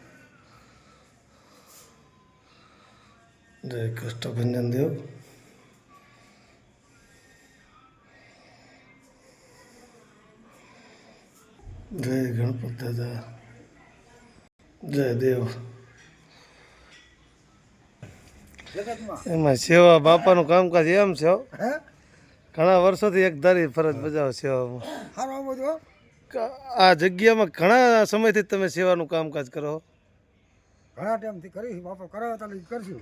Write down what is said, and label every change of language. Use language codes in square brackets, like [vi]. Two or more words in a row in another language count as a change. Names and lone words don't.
[hi] जय कष्टभंजन देव. जय गणपत दादा. जय देव. [gu] એમાં સેવા બાપાનું કામકાજ એમ છે. ઘણા વર્ષોથી એક ધારી ફરજ બજાવો સેવામાં. આ જગ્યામાં ઘણા સમયથી તમે સેવાનું કામકાજ કરો. ઘણા ટાઈમથી કરી બાપા કરાવતા કરશું.